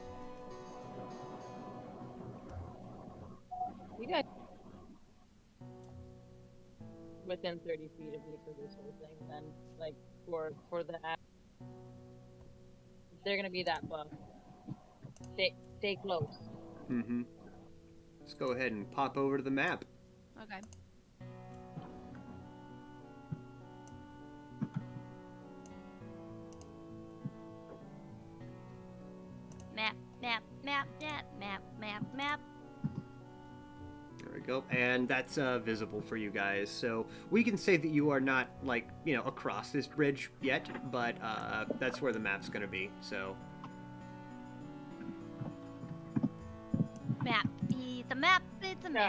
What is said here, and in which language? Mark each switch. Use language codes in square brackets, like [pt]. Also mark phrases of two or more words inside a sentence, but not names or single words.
[en] You guys within 30 feet of me for this whole thing, then like for the app, if they're gonna be that buff, stay close. Mm-hmm. Let's go ahead and pop over to the map. okay. Map, map, map, map, map, map, map. There we go. And that's visible for you guys. So we can say that you are not, like, you know, across this bridge yet, but that's where the map's going to be. So Map, it's a map, it's a map,